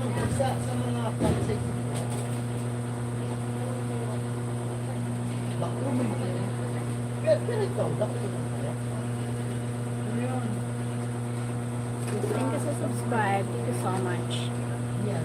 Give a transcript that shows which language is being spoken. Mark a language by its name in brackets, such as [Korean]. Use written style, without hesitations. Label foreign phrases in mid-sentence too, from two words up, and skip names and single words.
[Bikol] sa mga pansay. Bako mo yun. Pero ito, bako mo yun. [English] Thank you sa subscribe. Thank you so much. [Bikol] Yan.